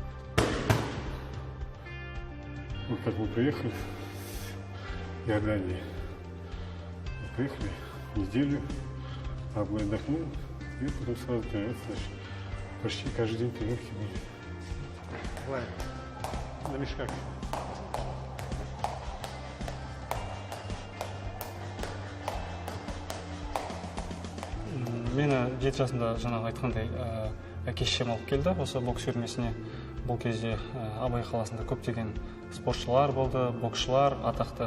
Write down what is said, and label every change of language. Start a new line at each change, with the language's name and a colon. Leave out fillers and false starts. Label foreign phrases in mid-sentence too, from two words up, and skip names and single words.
Russian: Вот как мы приехали в Иордании. Приехали неделю, Аблай отдохнул, и потом сразу тренироваться начали. Почти каждый день тренировки были. Ладно, на мешках.
Kazakh: Мені 7 жасында жаңағы айтқандай әке-шешем алып келді осы бокс үйірмесіне. Бұл кезде Абай қаласында көптеген спортшылар болды, боксшылар атақты.